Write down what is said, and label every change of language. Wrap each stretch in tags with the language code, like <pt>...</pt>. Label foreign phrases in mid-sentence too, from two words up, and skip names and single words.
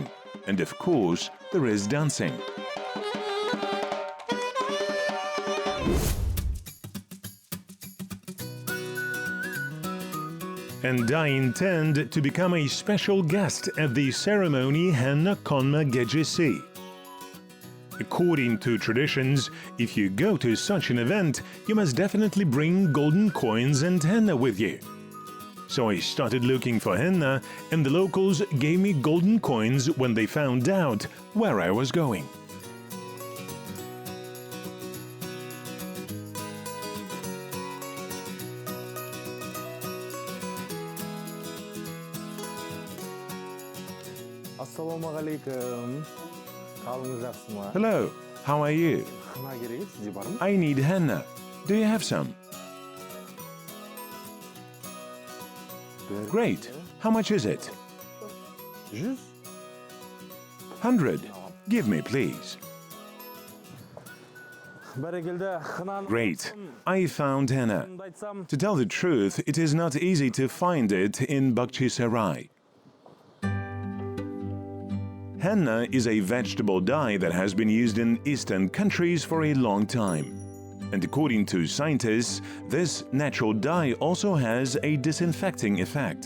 <en>And of course, there is dancing. And I intend to become a special guest at the ceremony Henna konma hedzhesi. According to traditions, if you go to such an event, you must definitely bring golden coins and henna with you. So I started looking for henna, and the locals gave me golden coins when they found out where I was going.</en> <kk>Ассалаумағалейкум. Қалыңыз жақсы ма?</kk> <en>Hello, how are you?</en> <kk>Хна керек еді, сізде бар ма?</kk> <en>I need henna. Do you have some? Great. How much is it? 100. 100. Give me, please.</en> <kk>Бәрекелді, хнаны...</kk> <en>Great. I found henna.</en> <kk>Шынымды айтсам,</kk> <en>To tell the truth, it is not easy to find it in Bakhchisarai. Henna is a vegetable dye that has been used in Eastern countries for a long time. And according to scientists, this natural dye also has a disinfecting effect.</en>